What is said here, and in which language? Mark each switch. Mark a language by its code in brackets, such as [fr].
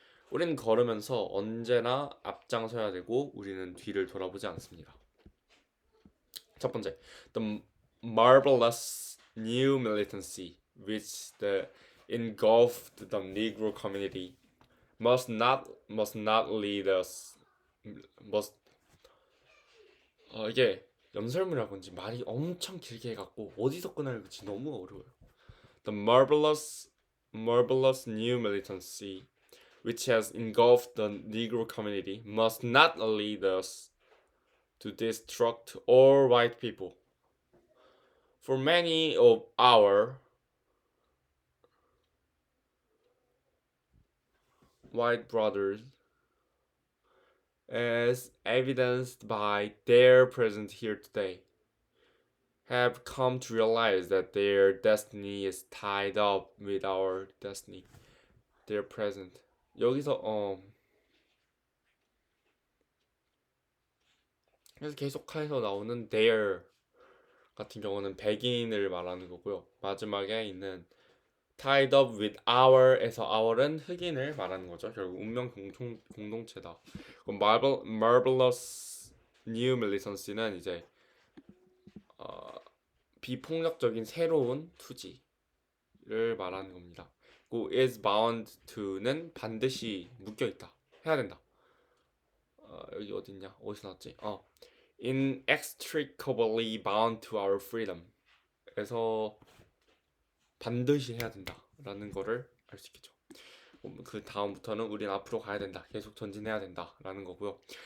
[ko] 우리는 걸으면서 언제나 앞장서야 되고 우리는 뒤를 돌아보지 않습니다. [en] 첫 번째, the marvelous new militancy which engulfed the Negro community must not lead us. [ko] 이게 연설문이라 그런지 말이 엄청 길게 해갖고 어디서 끊어야할지 너무 어려워요. [en] The marvelous new militancy which has engulfed the Negro community must not lead us to destruct all white people. For many of our white brothers, as evidenced by their presence here today, have come to realize that their destiny is tied up with our destiny. Their present. [ko] 여기서 그래서 계속해서 나오는 their 같은 경우는 백인을 말하는 거고요. 마지막에 있는 [en] tied up with our [ko] 에서 our은 흑인을 말하는 거죠. 결국 운명 공동체다. 그럼 [en] marvelous new militancy [ko] 는 이제 비폭력적인 새로운 투지를 말하는 겁니다. 그리고 [en] is bound to [ko] 는 반드시 묶여 있다. 해야 된다. 여기 어딨냐? 어디서 나왔지? [en] inextricably bound to our freedom. [ko] 그래서 반드시 해야 된다라는 거를 알 수 있겠죠. 그 다음부터는 우린 앞으로 가야 된다. 계속 전진해야 된다라는 거고요.